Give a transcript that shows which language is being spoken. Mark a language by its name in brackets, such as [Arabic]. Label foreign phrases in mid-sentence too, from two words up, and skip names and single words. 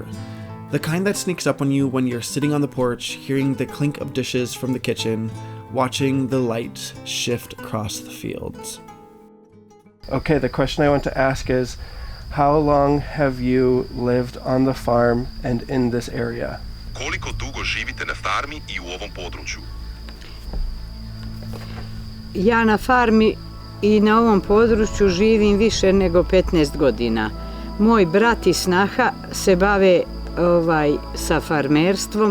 [English] The kind that sneaks up on you when you're sitting on the porch, hearing the clink of dishes from the kitchen, watching the light shift across the fields. Okay, the question I want to ask is, how long have you lived on the farm and in this area? [Bosnian] Koliko dugo živite na farmi I u ovom području? Ja na farmi I na ovom području živim više nego 15 godina. Moj brat I snaha se bave sa farmerstvom.